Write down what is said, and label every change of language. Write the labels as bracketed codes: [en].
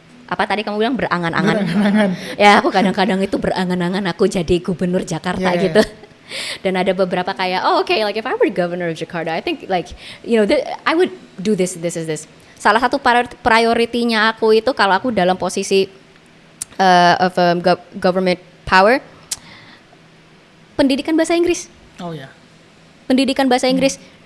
[id] Apa tadi kamu bilang berangan-angan? Ya, aku kadang-kadang itu berangan-angan aku jadi gubernur Jakarta gitu. Dan ada beberapa kayak, [en] like if I were governor of Jakarta, I think like, I would do this. [id] Salah satu priority-nya aku itu kalau aku dalam posisi [en] of government power, [id] pendidikan bahasa Inggris. Pendidikan bahasa Inggris.